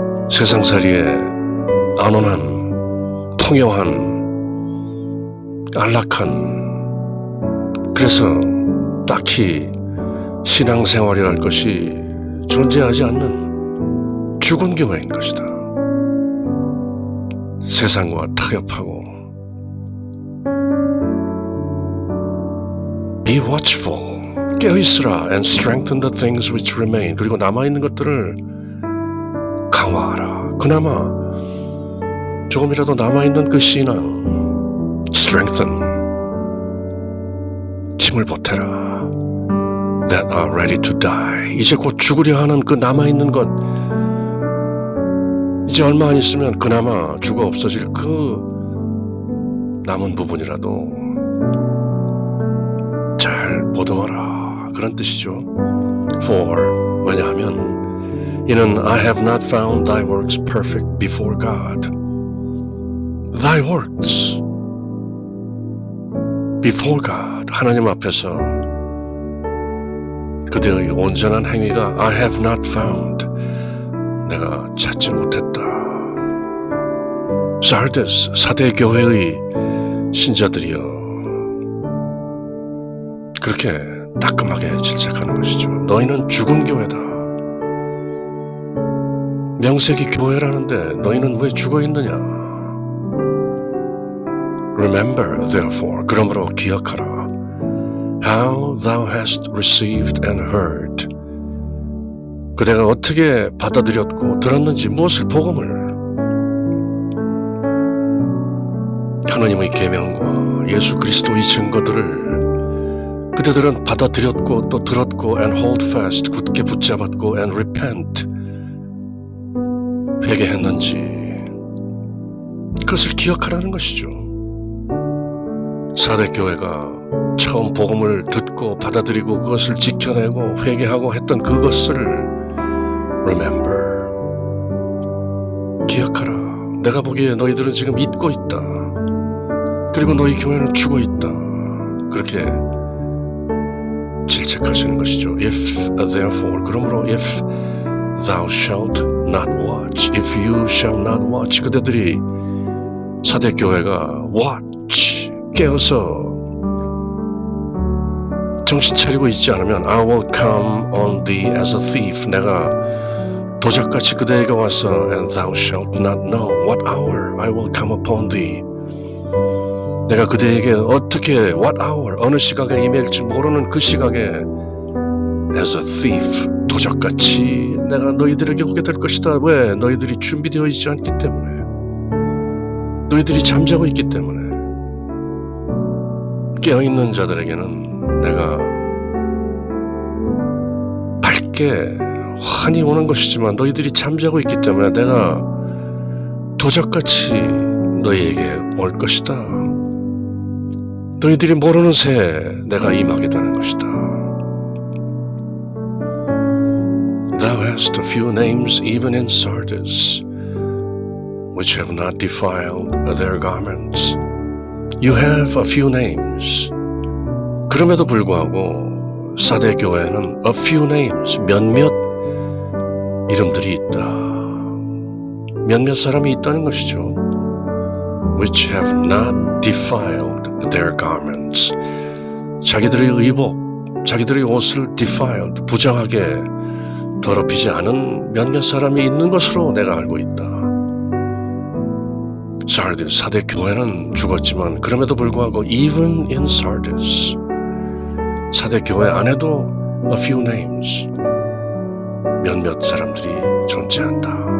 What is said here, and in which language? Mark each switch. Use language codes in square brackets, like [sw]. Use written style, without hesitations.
[ko] 세상살이에 안온한, 통용한, 안락한, 그래서 딱히 신앙생활이랄 것이 존재하지 않는 죽은 교회인 것이다. 세상과 타협하고 [en] Be watchful, [ko] 깨어있으라 [en] and strengthen the things which remain. [ko] 그리고 남아있는 것들을 강화하라. 그나마 조금이라도 남아있는 그 신앙 strengthen, 힘을 보태라. [en] That are ready to die. [ko] 이제 곧 죽으려 하는 그 남아있는 것, 이제 얼마 안 있으면 그나마 죽어 없어질 그 남은 부분이라도 잘 보듬어라. 그런 뜻이죠. [en] For, [ko] 왜냐하면 이는 [en] I have not found thy works perfect before God. Thy works before God. [ko] 하나님 앞에서 그들의 온전한 행위가 [en] I have not found, [ko] 내가 찾지 못했다. 사르디스 사대 교회의 신자들이여, 그렇게 따끔하게 질책하는 것이죠. 너희는 죽은 교회다. 명색이 교회라는데 너희는 왜 죽어 있느냐? [en] Remember, therefore, [ko] 그러므로 기억하라. [en] How thou hast received and heard. [ko] 그대가 어떻게 받아들였고 들었는지, 무엇을 복음을, 하나님의 계명과 예수 그리스도의 증거들을 그대들은 받아들였고 또 들었고 [en] and hold fast, [ko] 굳게 붙잡았고 [en] and repent, [ko] 회개했는지, 그것을 기억하라는 것이죠. 사대 교회가 처음 복음을 듣고 받아들이고 그것을 지켜내고 회개하고 했던 그것을 remember, 기억하라. 내가 보기에 너희들은 지금 잊고 있다. 그리고 너희 교회는 죽어 있다. 그렇게 질책하시는 것이죠. [en] If therefore, [ko] 그러므로 [en] if thou shalt not watch, if you shall not watch, [ko] 그대들이 사대 교회가 [en] watch, [ko] 깨어서 정신 차리고 있지 않으면 [en] I will come on thee as a thief, [ko] 내가 도적같이 그대에게 와서 [en] and thou shalt not know what hour I will come upon thee, [ko] 내가 그대에게 어떻게 [en] what hour, [ko] 어느 시각에 임할지 모르는 그 시각에 [en] as a thief, [ko] 도적같이 내가 너희들에게 오게 될 것이다. 왜? 너희들이 준비되어 있지 않기 때문에, 너희들이 잠자고 있기 때문에. 깨어있는 자들에게는 내가 밝게 환히 오는 것이지만 너희들이 잠자고 있기 때문에 내가 도적같이 너희에게 올 것이다. 너희들이 모르는 새에 내가 임하게 되는 것이다. [en] Thou hast a few names even in Sardis, which have not defiled their garments. You have a few names. [ko] 그럼에도 불구하고 사대 교회에는 [en] a few names, [ko] 몇몇 이름들이 있다. 몇몇 사람이 있다는 것이죠. [en] Which have not defiled their garments. [ko] 자기들의 의복, 자기들의 옷을 defiled, 부정하게 더럽히지 않은 몇몇 사람이 있는 것으로 내가 알고 있다. 사르디스 사대 교회는 죽었지만 그럼에도 불구하고 [en] even in Sardis, [ko] 사대 교회 안에도 [en] a few names, [ko] 몇몇 사람들이 존재한다.